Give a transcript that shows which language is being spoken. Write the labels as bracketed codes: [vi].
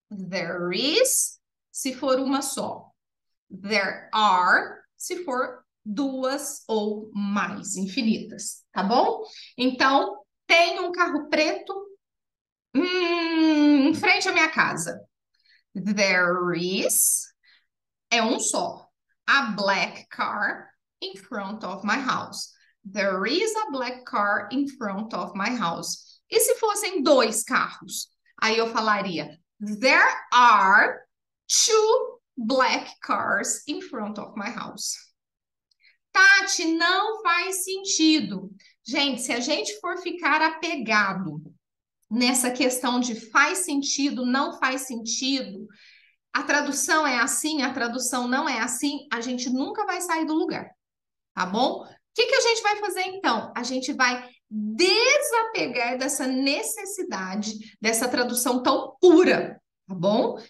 [pt] There is, se for uma só. There are, se for duas ou mais, infinitas, tá bom? Então, tem um carro preto em frente à minha casa. There is, é um só. [en] A black car in front of my house. There is a black car in front of my house. [pt] E se fossem dois carros? Aí eu falaria, [en] there are two black cars in front of my house. [pt] Tati, não faz sentido. Gente, se a gente for ficar apegado nessa questão de faz sentido, não faz sentido, a tradução é assim, a tradução não é assim, a gente nunca vai sair do lugar, tá bom? O que a gente vai fazer então? A gente vai desapegar dessa necessidade, dessa tradução tão pura, tá bom?